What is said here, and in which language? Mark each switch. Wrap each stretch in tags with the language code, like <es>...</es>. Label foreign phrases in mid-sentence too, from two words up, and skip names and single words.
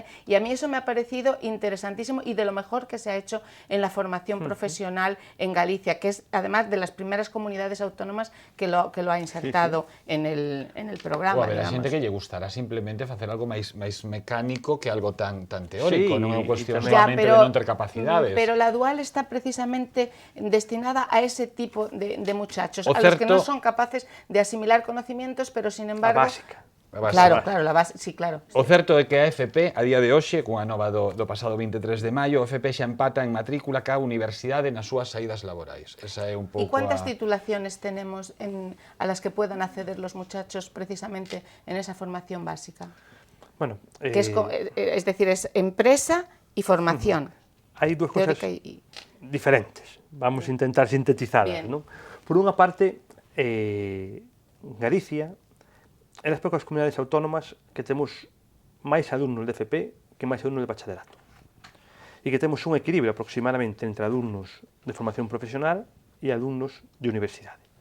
<es>Y a mí eso me ha parecido interesantísimo y de lo mejor que se ha hecho en la formación profesional en Galicia, que es además de las primeras comunidades autónomas que lo ha insertado en el programa.</es> <gl>O haber a xente que lle gustará simplemente facer algo máis mecánico que algo tan teórico, non é unha cuestión solamente de non ter capacidades.</gl> <es>Pero la dual está precisamente destinada a ese tipo de muchachos, a los que no son capaces de asimilar conocimientos, pero sin embargo...</es> <gl>A básica.</gl> <es>Claro, la base, sí, claro.</es> <gl>O certo é que a FP, a día de hoxe, cunha nova do pasado 23 de maio, a FP xa empata en matrícula ca universidade nas súas saídas laborais. Esa é un pouco.</gl> <es>¿Y cuántas titulaciones tenemos a las que puedan acceder los muchachos precisamente en esa formación básica? Bueno, que es decir, es empresa y formación.</es> <gl>Hai dúas cosas diferentes.</gl> <es>Vamos a intentar sintetizarlas, ¿no?</es> <gl>Por unha parte, Galicia é das poucas comunidades autónomas que temos máis alumnos de FP que máis alumnos de bacharelato. E que temos un equilibrio aproximadamente entre alumnos de formación profesional e alumnos de universidade.</gl>